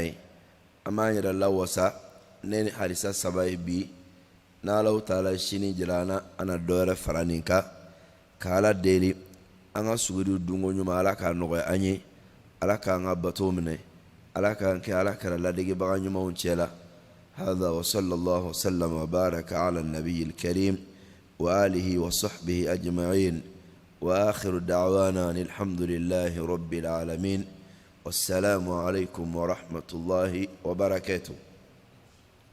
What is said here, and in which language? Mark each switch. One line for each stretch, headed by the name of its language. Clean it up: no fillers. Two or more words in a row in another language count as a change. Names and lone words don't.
Bambara: ye an b'an yɛrɛ lawasa ne ni hadisa saba ye bi n'Alahu taala sini jira an na an na dɔ wɛrɛ fara nin kan ka Ala deli an ka suguri dunko ɲuman Ala k'a nɔgɔya an ye Ala k'an ka bato minɛ Ala k'an kɛ Ala kɛra ladegebaga ɲumanw cɛ la
Arabic: هذا وصلى الله وسلم وبارك على النبي الكريم وآله وصحبه أجمعين وآخر دعوانا الحمد لله رب العالمين والسلام عليكم ورحمة الله وبركاته.